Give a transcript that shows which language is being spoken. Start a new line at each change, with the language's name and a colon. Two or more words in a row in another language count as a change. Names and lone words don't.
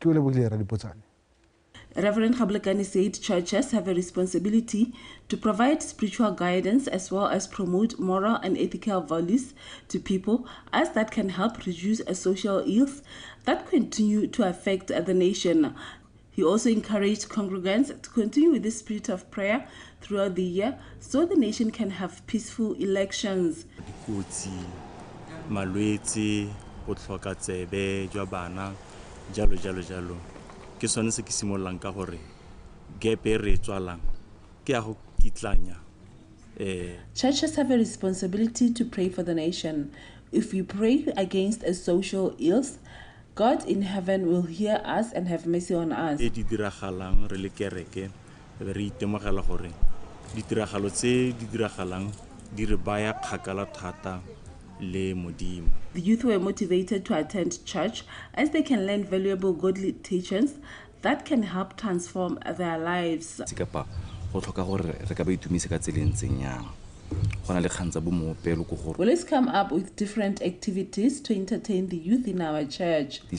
English: Reverend Khabulekane said churches have a responsibility to provide spiritual guidance as well as promote moral and ethical values to people, as that can help reduce social ills that continue to affect the nation. He also encouraged congregants to continue with the spirit of prayer throughout the year so the nation can have peaceful elections.
Tswana: Ke sone se ke simololang ka gore gepe re tswalang ke ya go kitlanya.
English: Churches have a responsibility to pray for the nation. If we pray against a social ills, God in heaven will hear us and have mercy on us.
Tswana: Di diragalang re le kereke re itemogela gore ditiragalo tse di diragalang di re baya kgakala thata le modimo.
English: The youth were motivated to attend church as they can learn valuable godly teachings that can help transform their lives. We'll come up with different activities to entertain the youth in our church.